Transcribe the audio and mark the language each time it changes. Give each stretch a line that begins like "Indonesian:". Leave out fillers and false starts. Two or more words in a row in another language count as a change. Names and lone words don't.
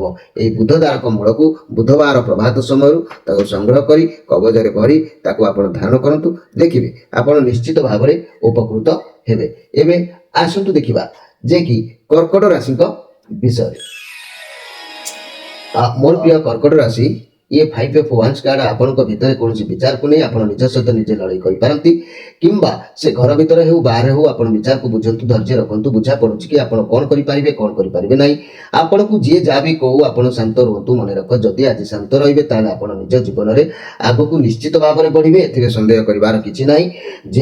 Odia: ଏହି ବୁଧ ଦ୍ୱାରକ ମୂଳକୁ ବୁଧବାର ପ୍ରଭାତ ସମୟରୁ ତାକୁ ସଂଗ୍ରହ କରି କବଜରେ ଭରି ତାକୁ ଆପଣ ଧାରଣ କରନ୍ତୁ। ଦେଖିବେ ଆପଣ ନିଶ୍ଚିତ ଭାବରେ ଉପକୃତ ହେବେ। ଏବେ ଆସନ୍ତୁ ଦେଖିବା ଯେ କି କର୍କଟ ରାଶିଙ୍କ ବିଷୟରେ। ମୋର ପ୍ରିୟ କର୍କଟ ରାଶି, ये 5 of Wands कार्ड आपणଙ୍କ ଭିତରେ କୌଣସି ବିଚାରକୁ ନେଇ ଆପଣ ନିଜ ସହିତ ନିଜେ ଲଢ଼େଇ କରିପାରନ୍ତି କିମ୍ବା ସେ ଘର ଭିତରେ ହେଉ ବାହାରେ ହେଉ ଆପଣ ବିଚାରକୁ ବୁଝନ୍ତୁ, ଧୈର୍ଯ୍ୟ ରଖନ୍ତୁ। ବୁଝା ପଡ଼ୁଛି କି ଆପଣ କ'ଣ କରିପାରିବେ କ'ଣ କରିପାରିବେ ନାହିଁ। ଆପଣଙ୍କୁ ଯିଏ ଯାହା ବି କହୁ ଆପଣ ଶାନ୍ତ ରୁହନ୍ତୁ। ମନେ ରଖ ଯଦି ଆଜି ଶାନ୍ତ ରହିବେ ତାହେଲେ ଆପଣ ନିଜ ଜୀବନରେ ଆଗକୁ ନିଶ୍ଚିତ ଭାବରେ ବଢ଼ିବେ, ଏଥିରେ ସନ୍ଦେହ କରିବାର କିଛି ନାହିଁ।